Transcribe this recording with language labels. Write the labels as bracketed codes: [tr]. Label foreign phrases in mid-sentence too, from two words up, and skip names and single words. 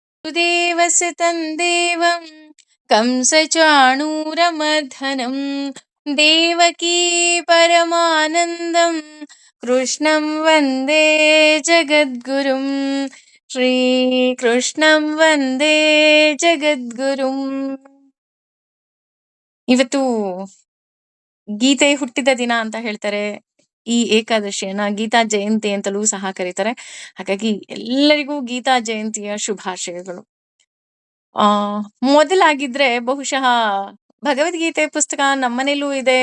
[sa] सुदेवसुतं देवं कंसचाणूरमर्दनं देवकी परमानन्दं कृष्णं वन्दे जगद्गुरुं ಶ್ರೀಕೃಷ್ಣಂ ವಂದೇ ಜಗದ್ಗುರುಂ. [kn] ಇವತ್ತು ಗೀತೆ ಹುಟ್ಟಿದ ದಿನ ಅಂತ ಹೇಳ್ತಾರೆ. ಈ ಏಕಾದಶಿಯನ್ನ ಗೀತಾ ಜಯಂತಿ ಅಂತಲೂ ಸಹ ಕರೀತಾರೆ. ಹಾಗಾಗಿ ಎಲ್ಲರಿಗೂ ಗೀತಾ ಜಯಂತಿಯ ಶುಭಾಶಯಗಳು. ಆ ಮೊದಲಾಗಿದ್ರೆ ಬಹುಶಃ ಭಗವದ್ಗೀತೆ ಪುಸ್ತಕ ನಮ್ಮನೇಲೂ ಇದೆ.